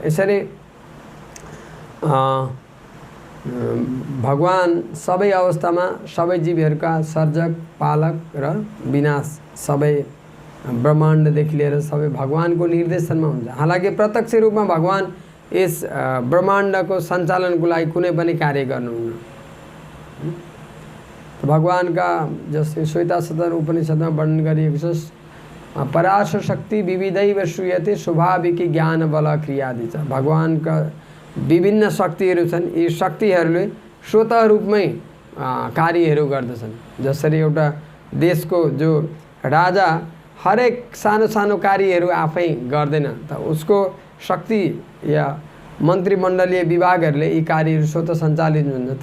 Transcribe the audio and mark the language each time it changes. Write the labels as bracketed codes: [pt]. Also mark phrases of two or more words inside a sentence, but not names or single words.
[ne] यसरी भगवान सबै अवस्थामा सबै जीवहरूका सर्जक, पालक र विनाश सबै ब्रह्माण्डदेखि लिएर सबै भगवानको निर्देशनमा हुन्छ। हालाकि प्रत्यक्ष रूपमा भगवान यस ब्रह्माण्डको सञ्चालनको लागि कुनै पनि कार्य गर्नुहुन्न। भगवानका जस्तै श्वेतासदन उपनिषदमा वर्णन गरिएको छ, [sa] पराशर शक्ति विविधैव श्रूयते स्वाभाविकी ज्ञान बल क्रियादि [ne] छ। भगवानका विभिन्न शक्तिहरू छन्, यी शक्तिहरूले स्वतः रूपमै कार्यहरू गर्दछन्। जसरी एउटा देशको जो राजा हरेक सानो सानो कार्यहरू आफै गर्दैन, त उसको शक्ति या मन्त्रीमण्डलीय विभागहरूले यी कार्यहरू स्वतः सञ्चालित हुन्छ।